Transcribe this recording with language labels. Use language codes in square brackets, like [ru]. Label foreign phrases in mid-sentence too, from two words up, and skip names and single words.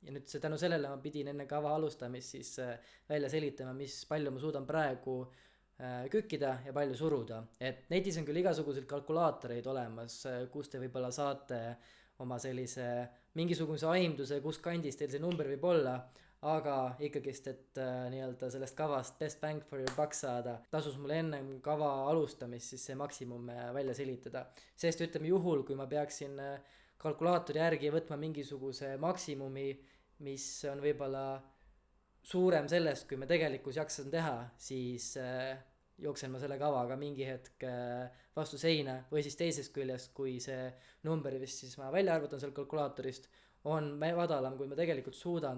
[et] Ja nüüd tänu sellele ma pidin enne kava alustamist siis välja selitama, mis palju ma suudan praegu kükkida ja palju suruda. Et netis on küll igasuguseid kalkulaatoreid olemas, kus te võib-olla saate oma sellise mingisuguse aimduse, kus kandis teil see number võib olla, aga ikkagist, et nii-öelda sellest kavast [en] best bang for your buck [et] saada, tasus mul enne kava alustamist siis see maksimum välja selitada. Sest ütleme juhul, kui ma peaksin kalkulaatori järgi võtma mingisuguse maksimumi, mis on võib-olla suurem sellest, kui me tegelikus jaksan teha, siis jooksen ma selle kavaga mingi hetk vastu seina või siis teisest küljest, kui see number vist siis ma välja arvutan seal kalkulaatorist, on madalam, kui ma tegelikult suudan.